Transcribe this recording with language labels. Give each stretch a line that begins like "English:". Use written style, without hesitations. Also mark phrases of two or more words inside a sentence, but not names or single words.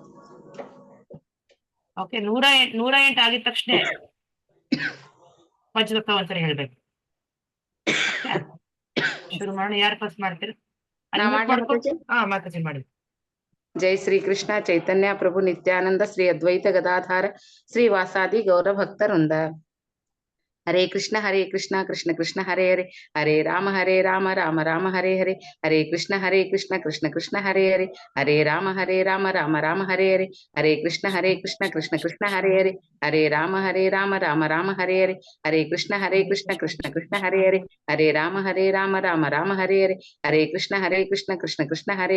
Kannada: ಓಕೆ, 108 ಆಗಿದ ತಕ್ಷಣ ಪಂಚತತ್ವ ಒಂದ್ಸರಿ ಹೇಳ್ಬೇಕು. ಶುರು ಮಾಡೋಣ. ಯಾರು ಫಸ್ಟ್ ಮಾಡ್ತೀರಿ? ಮಾತಾಜಿ ಮಾಡಿ.
Sanskrit: ಜೈ ಶ್ರೀ ಕೃಷ್ಣ ಚೈತನ್ಯ ಪ್ರಭು ನಿತ್ಯಾನಂದ ಶ್ರೀ ಅದ್ವೈತ ಗದಾಧಾರ ಶ್ರೀ ವಾಸಾದಿ ಗೌರ ಭಕ್ತವೃಂದ. ಹರೇ ಕೃಷ್ಣ ಕೃಷ್ಣ ಕೃಷ್ಣ ಹರೇ ಹರೇ, ಹರೇ ರಾಮ ರಾಮ ರಾಮ ಹರೇ ಹರೇ, ಹರೇ ಕೃಷ್ಣ ಕೃಷ್ಣ ಕೃಷ್ಣ ಹರೇ ಹರೇ, ಹರೇ ರಾಮ ರಾಮ ರಾಮ ಹರೇ ಹರೇ, ಹರೇ ಕೃಷ್ಣ ಕೃಷ್ಣ ಕೃಷ್ಣ ಹರೇ ಹರೇ, ಹರೇ ರಾಮ ರಾಮ ರಾಮ ಹರೇ ಹರೇ, ಹರೇ ಕೃಷ್ಣ ಕೃಷ್ಣ ಹರೇ ಹರೇ, ಹರೇ ರಾಮ ರಾಮ ಹರೇ ಹರೇ, ಹರೇ ಕೃಷ್ಣ ಕೃಷ್ಣ ಹರೇ